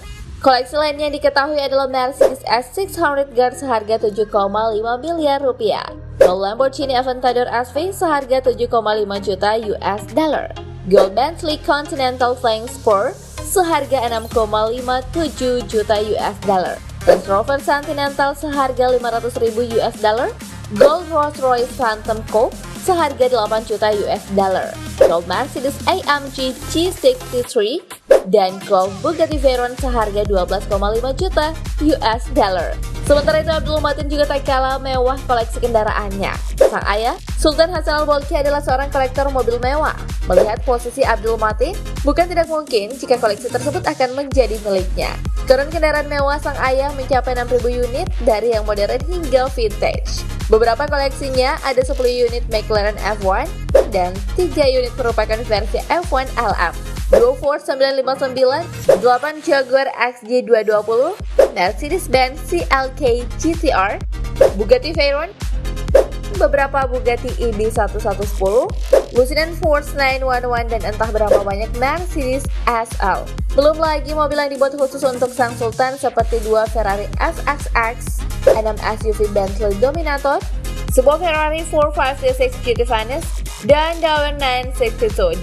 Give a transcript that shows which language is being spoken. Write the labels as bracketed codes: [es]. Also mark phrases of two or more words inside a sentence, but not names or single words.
[id] Koleksi lainnya yang diketahui adalah Mercedes S600 GAR seharga 7,5 miliar rupiah. Gold Lamborghini Aventador SV seharga 7,5 juta [en] US dollar. [id] Gold Bentley Continental Flying Spur seharga 6,57 juta [en] US dollar. [id] Range Rover Continental seharga 500.000 [en] US dollar, [id] Gold Rolls-Royce Phantom Coupe seharga 8 juta [en] US dollar, [id] Gold Mercedes AMG G63 dan Gold Bugatti Veyron seharga 12,5 juta [en] US dollar. [id] Sementara itu Abdul Matin juga tak kalah mewah koleksi kendaraannya. Sang ayah, Sultan Hasan Al-Bolkiah adalah seorang kolektor mobil mewah. Melihat posisi Abdul Matin, bukan tidak mungkin jika koleksi tersebut akan menjadi miliknya. Turun kendaraan mewah sang ayah mencapai 6.000 unit dari yang modern hingga vintage. Beberapa koleksinya ada 10 unit McLaren F1 dan 3 unit merupakan versi F1 LM. 2 Ford 959, 8 Jaguar XJ220, Mercedes-Benz CLK GTR, Bugatti Veyron, beberapa Bugatti EB1110, lusinan Force 911 dan entah berapa banyak Mercedes SL. Belum lagi mobil yang dibuat khusus untuk sang sultan seperti 2 Ferrari FXX, 6 SUV Bentley Dominator, sebuah Ferrari 456 GT Venice, dan Daewoo 962.